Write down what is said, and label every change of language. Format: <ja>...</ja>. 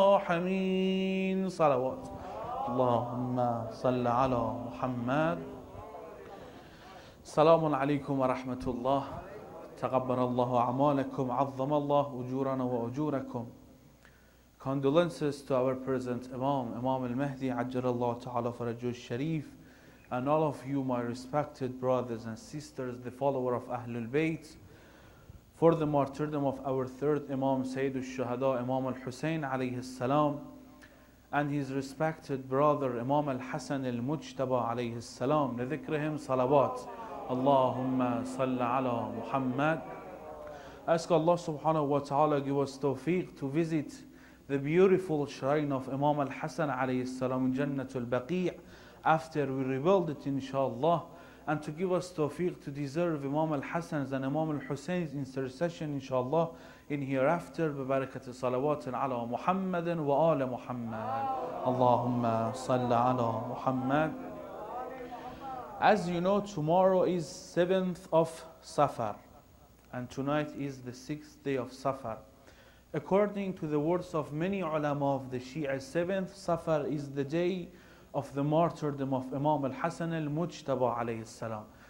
<ar>الراحمين صلوات اللهم صل على محمد. السلام عليكم ورحمة الله. تقبل الله أعمالكم عظم الله أجورنا وأجوركم.</ar> <en>Condolences to our present Imam al-Mahdi Ajjalallahu Ta'ala Farajul Sharif, and all of you, my respected brothers and sisters, the follower of Ahlul Bayt, for the martyrdom of our third Imam Sayyid al-Shuhada Imam al-Hussein alayhi salam, and his respected brother Imam al-Hasan al-Mujtaba alayhi salam.</en> <ar>لذكرهم صلوات. Allahumma salli ala Muhammad.</ar> <en>Ask Allah subhanahu wa ta'ala give us tawfiq to visit the beautiful shrine of Imam al-Hasan alayhi salam in Jannatul Baqi' after we rebuild it, inshallah, and to give us tawfiq to deserve Imam al-Hasan's and Imam al-Hussein's intercession, inshallah, in hereafter.</en> <ar>ببركة صلوات على محمد وآل محمد. Allahumma salli ala Muhammad.</ar> <en>As you know, tomorrow is 7th of Safar, and tonight is the 6th day of Safar. According to the words of many ulama of the Shia, 7th Safar is the day of the martyrdom of Imam al-Hasan al-Mujtaba alayhi salam.</en>